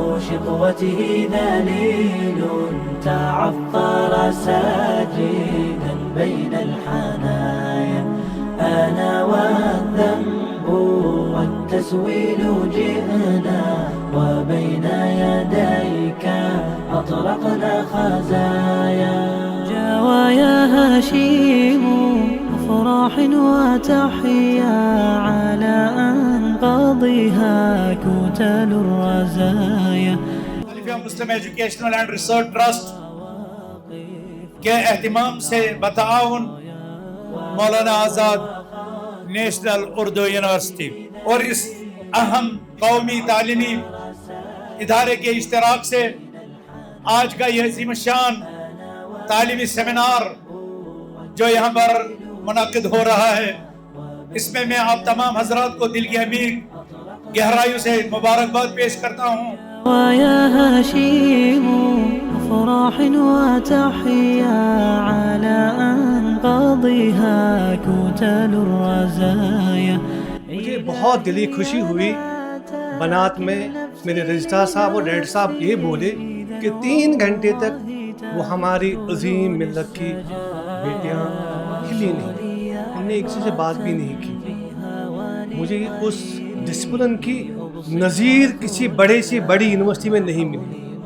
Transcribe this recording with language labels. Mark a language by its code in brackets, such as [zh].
[ar] شقوته ذليل تعثر ساجدا بين الحنايا أنا والذنب والتسويل جئنا وبين يديك أطرقنا خزايا جوايا هشيم أفراح وتحيا على أنقاضها كتل الرزايا [ur] مسلم ایجوکیشنل اینڈ ریسرچ ٹرسٹ کے اہتمام سے بتعاون مولانا آزاد نیشنل اردو یونیورسٹی اور اس اہم قومی تعلیمی ادارے کے اشتراک سے آج کا یہ عظیم الشان تعلیمی سیمینار جو یہاں پر منعقد ہو رہا ہے، اس میں آپ تمام حضرات کو دل کی عمیق گہرائیوں سے مبارکباد پیش کرتا ہوں۔ [ar] ويا هشيم أفراح وتحيا على أنقاضها كتل الرزايا [ur] مجھے بہت دلی خوشی ہوئی بنات میں میرے رجسٹرار صاحب اور ڈائریکٹر صاحب یہ بولے کہ 3 گھنٹے تک وہ ہماری عظیم ملت کی بیٹیاں ہلی نہیں، ہم نے ایک سے بات بھی نہیں کی۔ مجھے اس ڈسپلن کی نظیر کسی بڑے سی بڑی یونیورسٹی میں نہیں ملی۔